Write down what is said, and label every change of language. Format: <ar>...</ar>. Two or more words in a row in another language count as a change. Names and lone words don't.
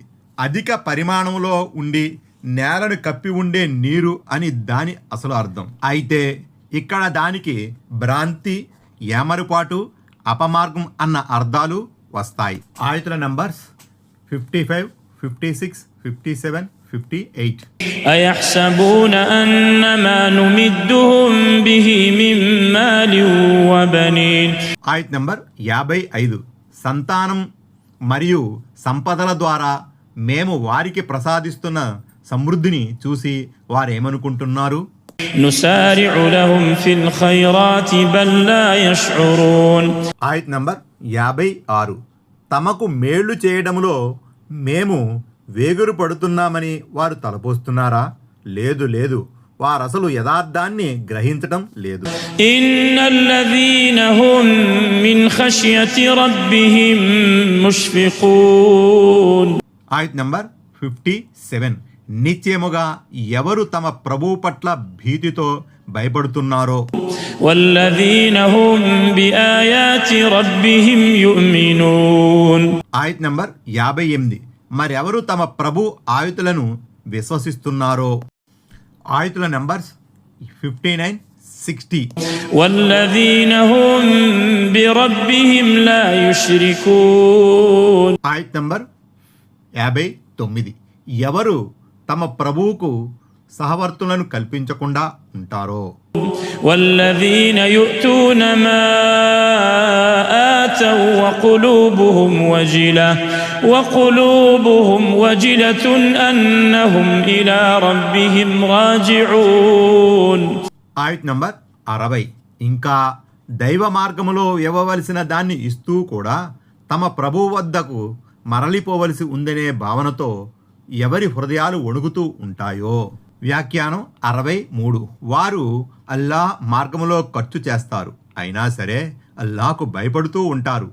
<te>అధిక పరిమాణంలో ఉండి నేలను కప్పి ఉండే నీరు అని దాని అసలు అర్థం. అయితే ఇక్కడ దానికి భ్రాంతి, ఏమరుపాటు, అపమార్గం అన్న అర్థాలు వస్తాయి. ఆయతుల నంబర్స్ 55, 56, 57, 58.</te> <ar>أيحسبون أن ما نمدهم به من مال وبنين.</ar> <te>ఆయత్ నంబర్ 55. సంతానం మరియు సంపదల ద్వారా మేము వారికి ప్రసాదిస్తున్న సమృద్ధిని చూసి వారేమనుకుంటున్నారు?</te> <ar>نسارع لهم في الخيرات بل لا يشعرون.</ar> <te>ఆయత్ నంబర్ 56. తమకు మేళ్లు చేయడంలో మేము వేగురు పడుతున్నామని వారు తలపోస్తున్నారా? లేదు లేదు, వారసలు యథార్థాన్ని గ్రహించటం లేదు.</te> <ar>إن الذين هم من خشية ربهم مشفقون.</ar> <te>ఆయత్ నంబర్ 57. నిశ్చయముగా ఎవరు తమ ప్రభువు పట్ల భీతితో భయపడుతున్నారో.</te> <ar>والذين هم بآيات ربهم يؤمنون.</ar> <te>ఆయత్ నంబర్ 58. మరెవరు తమ ప్రభు ఆయుతులను విశ్వసిస్తున్నారో. ఆయుతుల నంబర్స్ 59, 60.</te> <ar>والذين هم بربهم لا يشركون.</ar> <te>ఆయత్ నంబర్ 59. ఎవరు తమ ప్రభువుకు సహవర్తులను కల్పించకుండా ఉంటారో.</te> <ar>والذين يؤتون ما آتوا وقلوبهم وجلة أنهم إلى ربهم راجعون.</ar> <te>ఆయత్ నంబర్ 60. ఇంకా దైవ మార్గములో ఇవ్వవలసిన దాన్ని ఇస్తూ కూడా తమ ప్రభువు వద్దకు మరలిపోవలసి ఉందనే భావనతో ఎవరి హృదయాలు వణుకుతూ ఉంటాయో. వ్యాఖ్యానం 63. వారు అల్లాహ్ మార్గములో ఖర్చు చేస్తారు, అయినా సరే అల్లాహకు భయపడుతూ ఉంటారు.</te>